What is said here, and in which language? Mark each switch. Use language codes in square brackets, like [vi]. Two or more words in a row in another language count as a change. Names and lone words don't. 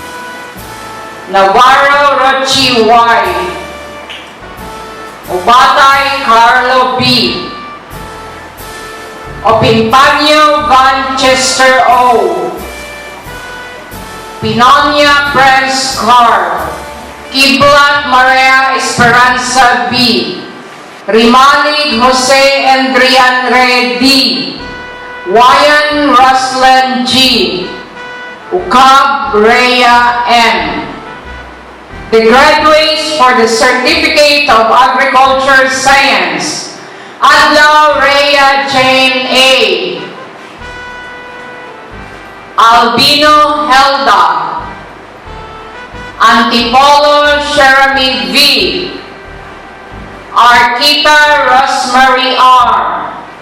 [en] Navarro Rochi Y. Ubatay Carlo B. Opimpanyo Van Chester O. Pinonia Prince Carl. Kiblat Maria Esperanza B. Rimalig Jose Andrian Red D. Wayan Ruslan G. Ukab Rhea M. The graduates for the Certificate of Agriculture Science. Adlaw Rhea Jane A. Albino Helda. Antipolo Sherami V. Arkita Rosemary R.